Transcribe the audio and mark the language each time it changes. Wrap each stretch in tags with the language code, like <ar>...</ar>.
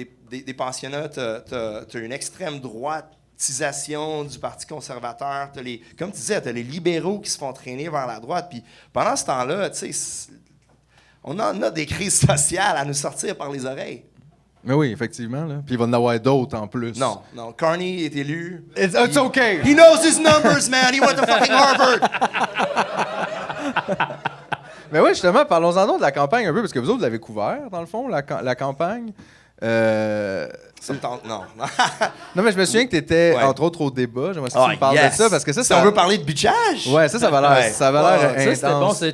<fr>Des pensionnats, t'as une extrême droitisation du Parti conservateur. Comme tu disais, t'as les libéraux qui se font traîner vers la droite. Puis pendant ce temps-là, tu sais, on en a des crises sociales à nous sortir par les oreilles. Mais oui, effectivement. Là. Puis il va en avoir d'autres en plus. Non. Carney est élu.</fr> <en>It's okay. He knows his numbers, man. He went to fucking Harvard.</en> <fr>Mais oui, justement, parlons-en donc de la campagne un peu, parce que vous autres, vous l'avez couvert, dans le fond, la campagne. Ça me tente, non. Non, mais je me souviens que tu étais, Ouais. entre autres, au débat. J'aimerais que tu me parles de ça, parce que ça, Si on veut parler de bitchage? Ouais, ça va l'air, Ouais. ça va l'air Ça, c'était bon. intense.</fr>